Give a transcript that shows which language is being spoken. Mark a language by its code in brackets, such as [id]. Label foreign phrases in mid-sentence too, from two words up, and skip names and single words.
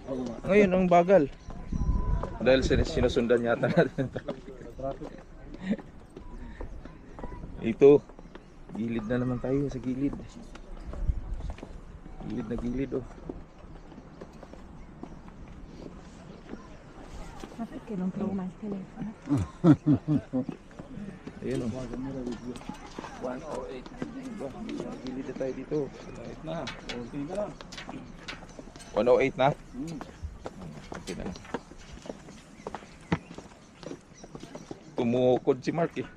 [tl] Ngayon ang bagal. Dahil sinusundan yata natin ang traffic. Ito, gilid na naman tayo sa gilid. Gilid na gilid oh. [it] Ma perché non trovo mai il telefono? [tl] Ayun oh. 108. Gilid na tayo dito. Kahit na. Okay ka lang. 108 na? Okay na. Tumukod si Mark eh.